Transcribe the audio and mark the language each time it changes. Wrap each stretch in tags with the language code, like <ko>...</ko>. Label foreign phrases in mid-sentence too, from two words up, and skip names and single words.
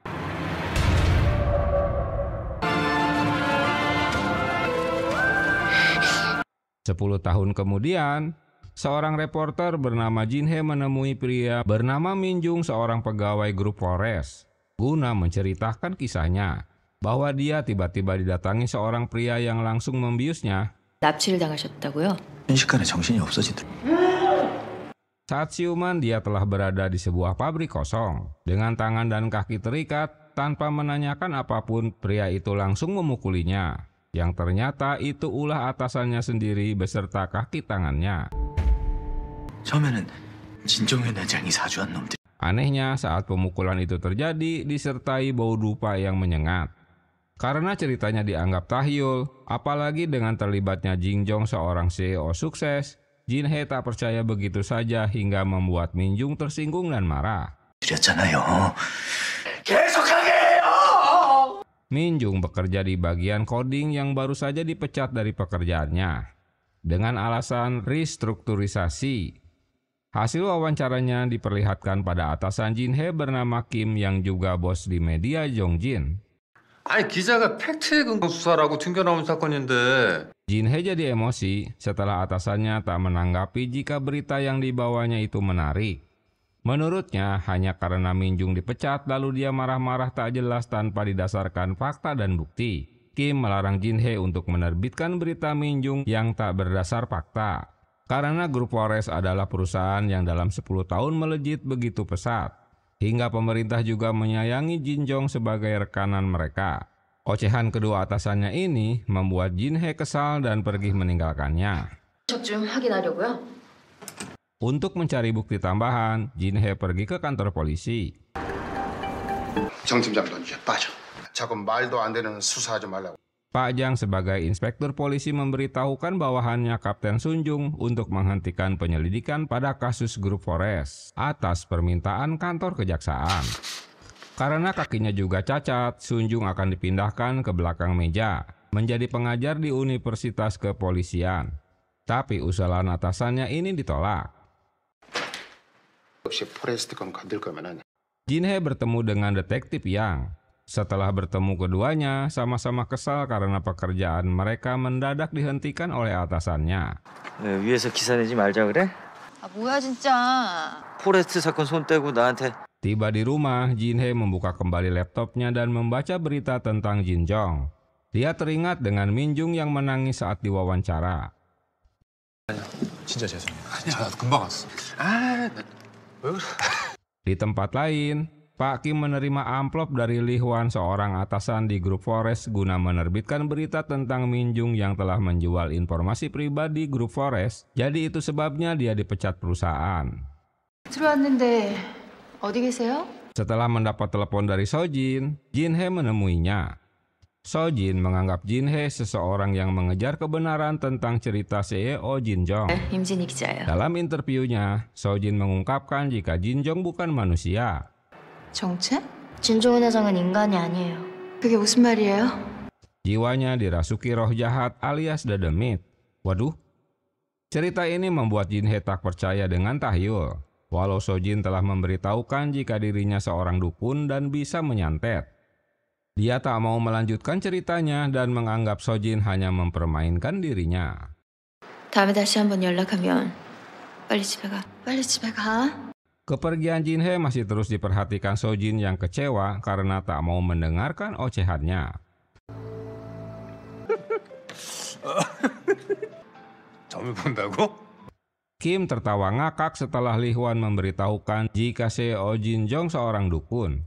<id>10 tahun kemudian, seorang reporter bernama Jinhe menemui pria bernama Minjung, seorang pegawai grup Polres, guna menceritakan kisahnya bahwa dia tiba-tiba didatangi seorang pria yang langsung membiusnya.</id> <ko>납치를 당하셨다고요? 순식간에 정신이 없어지더라.</ko> <id>Saat siuman, dia telah berada di sebuah pabrik kosong. Dengan tangan dan kaki terikat, tanpa menanyakan apapun, pria itu langsung memukulinya. Yang ternyata itu ulah atasannya sendiri beserta kaki tangannya.</id> <ko>처음에는 진정회 단장이 사주한 놈들.</ko> <id>Anehnya, saat pemukulan itu terjadi, disertai bau dupa yang menyengat. Karena ceritanya dianggap tahyul, apalagi dengan terlibatnya Jinjong, seorang CEO sukses, Jinhe tak percaya begitu saja hingga membuat Minjung tersinggung dan marah.</id> <ko>드렸잖아요. 계속하게 해요.</ko> <id>Minjung bekerja di bagian coding yang baru saja dipecat dari pekerjaannya dengan alasan restrukturisasi. Hasil wawancaranya diperlihatkan pada atasan Jinhe bernama Kim yang juga bos di media Jongjin.</id> <ko>아니 기자가 팩트에 근거 수사라고 튕겨나온 사건인데.</ko> <id>Jinhe jadi emosi setelah atasannya tak menanggapi jika berita yang dibawanya itu menarik. Menurutnya, hanya karena Minjung dipecat lalu dia marah-marah tak jelas tanpa didasarkan fakta dan bukti. Kim melarang Jinhe untuk menerbitkan berita Minjung yang tak berdasar fakta. Karena grup Polres adalah perusahaan yang dalam 10 tahun melejit begitu pesat. Hingga pemerintah juga menyayangi Jinjong sebagai rekanan mereka. Ocehan kedua atasannya ini membuat Jinhe kesal dan pergi meninggalkannya.</id> <ko>좀 확인하려고요.</ko> <id>Untuk mencari bukti tambahan, Jinhe pergi ke kantor polisi.</id> <ko>정 팀장도 이제 빠져. 자꾸 말도 안 되는 수사하지 말라고.</ko> <id>Pak Jang sebagai inspektur polisi memberitahukan bawahannya Kapten Sunjung untuk menghentikan penyelidikan pada kasus grup Polres atas permintaan kantor kejaksaan. Karena kakinya juga cacat, Sunjung akan dipindahkan ke belakang meja, menjadi pengajar di Universitas Kepolisian. Tapi usulan atasannya ini ditolak.</id> <ko>역시 포레스트 건 건들 거면은</ko> <id>Jinhe bertemu dengan detektif Yang. Setelah bertemu keduanya, sama-sama kesal karena pekerjaan mereka mendadak dihentikan oleh atasannya.</id> <ko>위에서 기사 내지 말자 그래? 아 뭐야 진짜. 포레스트 사건 손 떼고 나한테.</ko> <id>Tiba di rumah, Jin-hye membuka kembali laptopnya dan membaca berita tentang Jin Jong. Dia teringat dengan Min Jung yang menangis saat diwawancara.</id> <ko>진짜 죄송해요. 아니야, 나도 금방 왔어. 아, 왜 그래?</ko> <id>Di tempat lain, Pak Kim menerima amplop dari Lee Hwan, seorang atasan di grup Forest, guna menerbitkan berita tentang Min Jung yang telah menjual informasi pribadi grup Forest. Jadi itu sebabnya dia dipecat perusahaan.</id> <ko>들어왔는데 어디 계세요?</ko> <id>Setelah mendapat telepon dari Sojin, Jin-hye menemuinya. Sojin menganggap Jin-hye seseorang yang mengejar kebenaran tentang cerita CEO Jin Jong.</id> <ko>임진희 기자예요.</ko> <id>Dalam interviunya, Sojin mengungkapkan jika Jin Jong bukan manusia.</id> <ko>정체? 진종훈 회장은 인간이 아니에요. 그게 무슨 말이에요?</ko> <id>Jiwanya dirasuki roh jahat alias Dedemit. Waduh, cerita ini membuat Jin-hye tak percaya dengan tahyul. Walau Sojin telah memberitahukan jika dirinya seorang dukun dan bisa menyantet. Dia tak mau melanjutkan ceritanya dan menganggap Sojin hanya mempermainkan dirinya.</id> <ko>다음에 다시 한번 연락하면 빨리 집에 가. 빨리 집에 가.</ko> <id>Kepergian Jin-hye masih terus diperhatikan Sojin yang kecewa karena tak mau mendengarkan ocehannya.</id> <ko>점을 본다고?</ko> <id>Kim tertawa ngakak setelah Lee Hwan memberitahukan jika CEO Jin Jong seorang dukun.</id>